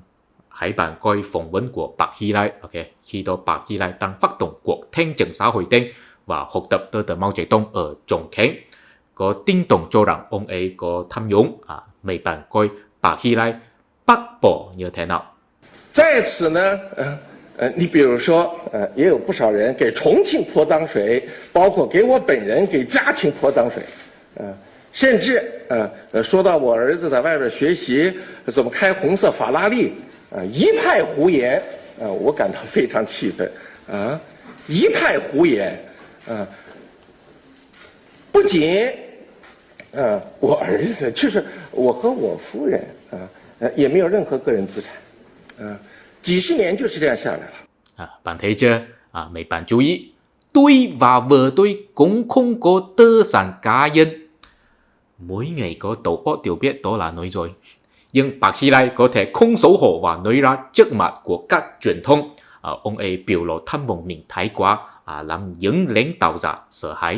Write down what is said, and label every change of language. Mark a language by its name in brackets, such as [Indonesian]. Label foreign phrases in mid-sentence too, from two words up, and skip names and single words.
[Vietnamese] Hãy bạn coi phỏng vấn của Park Hee-lai. Ok, khi đó Park Hee-lai đang phát động cuộc thanh trừng xã hội đen và học tập tư tưởng Mao Trạch Đông ở Trùng Khánh. Có tin đồn cho rằng ông ấy có tham nhũng. Mấy bạn coi Park Hee-lai bác bỏ như thế nào. [Chinese] 在此呢，你比如说，也有不少人给重庆泼脏水，包括给我本人给家庭泼脏水，甚至说到我儿子在外边学习怎么开红色法拉利，一派胡言，我感到非常气愤，一派胡言，不仅我儿子，就是我和我夫人也没有任何个人资产，几十年就是这样下来了。 [Vietnamese] Bạn thấy chưa? Mấy bạn chú ý, tôi và vợ tôi cũng không có tư sản cá nhân. Mỗi ngày có tổ óc đều biết đó là nói dối. Nhưng Park Hee-lai có thể không xấu hổ và nói ra trước mặt của các truyền thông. Ông ấy biểu lộ tham vọng mình thái quá, làm những lãnh đạo giả sợ hãi.